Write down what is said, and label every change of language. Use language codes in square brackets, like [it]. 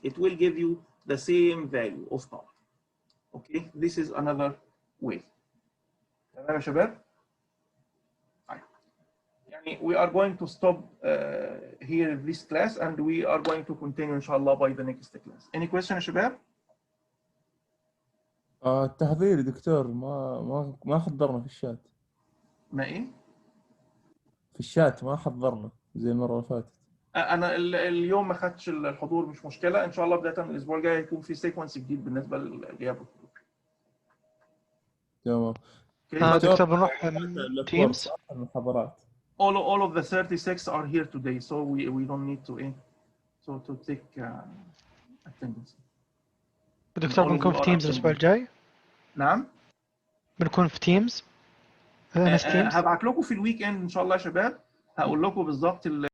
[en] It will give you the same value of power. Okay, this is another way. [ar] تمام يا شباب؟ يعني [en] we are going to stop here this class and we are going to continue inshallah by the next class. Any question [ar] يا شباب؟ التحضير دكتور ما حضرنا في الشات. ما ايه؟ في الشات ما حضرنا زي المرة اللي فاتت. انا اليوم ما خدتش الحضور، مش مشكله، ان شاء الله بدايه من الاسبوع الجاي هيكون في سيكونس جديد بالنسبه لغياب الحضور. تمام. دكتور بنروح تيمز. المحاضرات. [en] All of the 36 are here today, so we don't need to take attendance. [ar] دكتور بنكون في تيمز الاسبوع الجاي؟ نعم. بنكون في تيمز. هبعت لكم في الويك اند ان شاء الله يا شباب، هقول لكم بالظبط